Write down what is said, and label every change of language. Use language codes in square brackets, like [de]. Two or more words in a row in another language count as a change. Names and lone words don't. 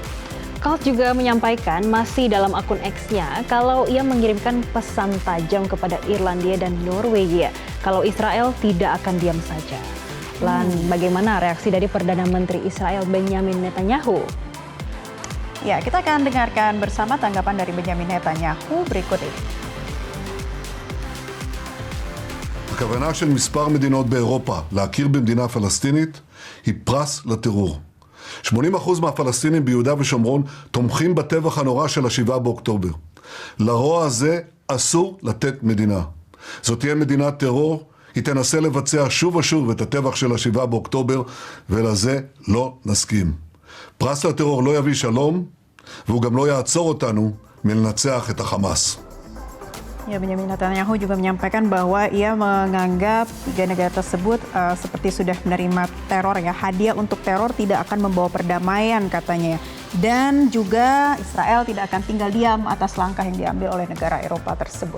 [id] Katz juga menyampaikan masih dalam akun X-nya kalau ia mengirimkan pesan tajam kepada Irlandia dan Norwegia kalau Israel tidak akan diam saja. Bagaimana reaksi dari Perdana Menteri Israel Benjamin Netanyahu? Ya, kita akan dengarkan bersama tanggapan dari Benjamin Netanyahu berikut ini. [he] הכוונה של מספר מדינות באירופה להכיר במדינה פלסטינית היא פרס לטרור. 80% מהפלסטינים ביהודה ושומרון תומכים בטבח הנורא של 7 באוקטובר. לרוע הזה אסור לתת מדינה. זאת תהיה מדינת טרור, היא תנסה לבצע שוב ושוב את הטבח של 7 באוקטובר, ולזה לא נסכים. פרס לטרור לא יביא שלום, והוא גם לא יעצור אותנו מלנצח את החמאס. [id] Ya, Benjamin Netanyahu juga menyampaikan bahwa ia menganggap 3 negara tersebut seperti sudah menerima teror ya. Hadiah untuk teror tidak akan membawa perdamaian katanya. Dan juga Israel tidak akan tinggal diam atas langkah yang diambil oleh negara Eropa tersebut.